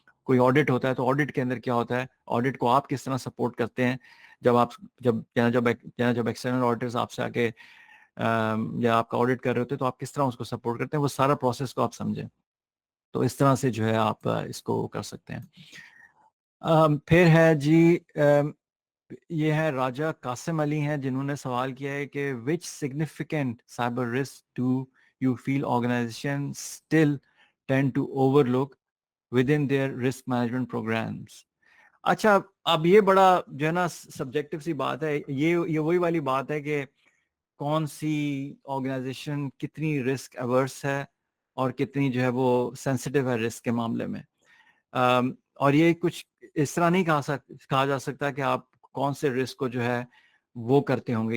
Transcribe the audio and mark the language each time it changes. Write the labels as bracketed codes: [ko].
[ur] کوئی آڈٹ ہوتا ہے تو آڈٹ کے اندر کیا ہوتا ہے, آڈٹ کو آپ کس طرح سپورٹ کرتے ہیں. جب ایکسٹرنل آڈیٹرز آپ سے آ کے یا آپ کا آڈٹ کر رہے ہوتے ہیں تو آپ کس طرح اس کو سپورٹ کرتے ہیں, وہ سارا پروسیس کو آپ سمجھیں. تو اس طرح سے جو ہے آپ اس کو کر سکتے ہیں. پھر ہے جی یہ ہے راجہ قاسم علی ہیں جنہوں نے سوال کیا ہے کہ [en] which significant cyber risk do you feel organization still tend to overlook within their risk management programs. [ur] اچھا اب یہ بڑا جو ہے نا سبجیکٹو سی بات ہے. یہ وہی والی بات ہے کہ کون سی آرگنائزیشن کتنی رسک ایورس ہے اور کتنی جو ہے وہ سینسٹیو ہے رسک کے معاملے میں. اور یہ کچھ اس طرح نہیں کہا جا سکتا کہ آپ کون سے رسک کو جو ہے وہ کرتے ہوں گے.